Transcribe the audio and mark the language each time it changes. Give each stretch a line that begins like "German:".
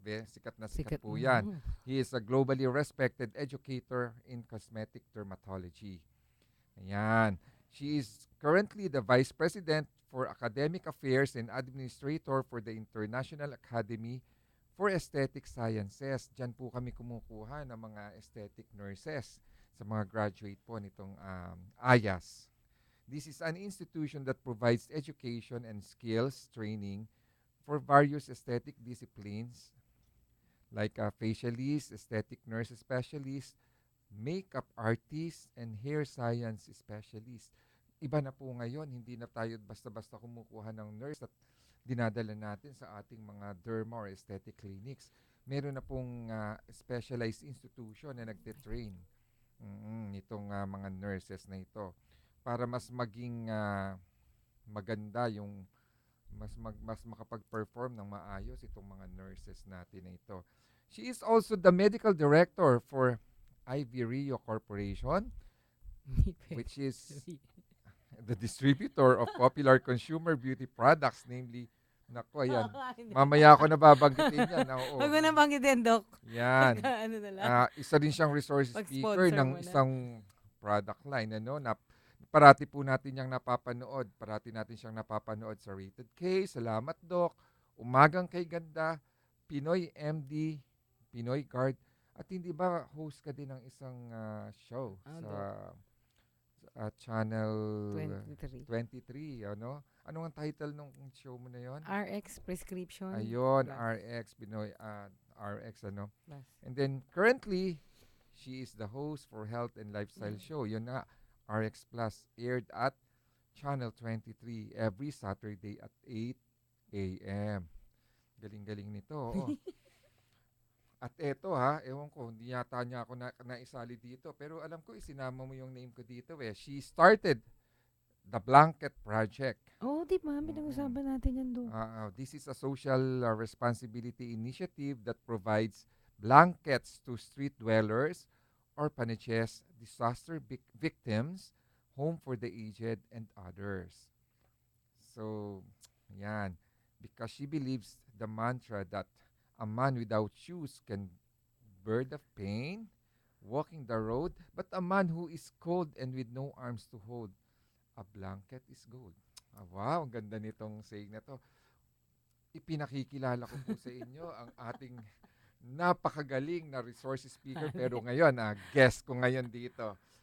Filipino: Sikat na sikat po yan.
English: He is a globally respected educator in cosmetic dermatology.
Filipino: Ayan.
English: She is currently the Vice President for Academic Affairs and Administrator for the International Academy for Aesthetic Sciences.
Filipino: Diyan po kami kumukuha ng mga aesthetic nurses sa mga graduate po nitong AYAS.
English: This is an institution that provides education and skills training for various aesthetic disciplines like facialist, aesthetic nurse specialist, makeup artist, and hair science specialist.
Filipino: Iba na po ngayon, hindi na tayo basta-basta kumukuha ng nurse at dinadala natin sa ating mga derma or aesthetic clinics. Meron na pong specialized institution na nagte-train itong mga nurses na ito para mas maging maganda yung mas makapag-perform ng maayos itong mga nurses natin na ito.
English: She is also the medical director for Ivy Rio Corporation, which is the distributor of popular consumer beauty products, namely,
Filipino: nako, ayan. Mamaya ako nababanggitin yan. Oo. Huwag mo na banggitin, Doc. Yan. Ano na lang. Isa din siyang resource speaker ng mo na. isang product line. Ano, parati po natin yung napapanood. Parati natin siyang napapanood sa Rated K. Salamat, Doc. Umagang kay Ganda. Pinoy MD. Pinoy Guard. At hindi ba host ka din ng isang show sa Channel 23, ano? Ano ang title ng show mo na yon?
English: RX Prescription.
Filipino: Ayun,
English: Plus.
Filipino: RX, Pinoy, RX, ano?
English: Plus. And then, currently, she is the host for Health and Lifestyle Show.
Filipino: Yun na,
English: RX Plus, aired at Channel 23 every Saturday at 8 a.m.
Filipino: Galing-galing nito, oo. At eto ewan ko, hindi yata niya ako naisali dito. Pero alam ko, isinama mo yung name ko dito eh.
English: She started the Blanket Project.
Filipino: Oh, di ba? Pinag-usapan natin yan, Doc.
English: This is a social responsibility initiative that provides blankets to street dwellers, orphanages, disaster victims, home for the aged, and others.
Filipino: So, yan.
English: Because she believes the mantra that a man without shoes can bear the pain, walking the road, but a man who is cold and with no arms to hold, a blanket is gold.
Filipino: Ah, wow, ang ganda nitong saying na to. Ipinakikilala ko po sa inyo ang ating napakagaling na resource speaker pero ngayon, guest ko ngayon dito.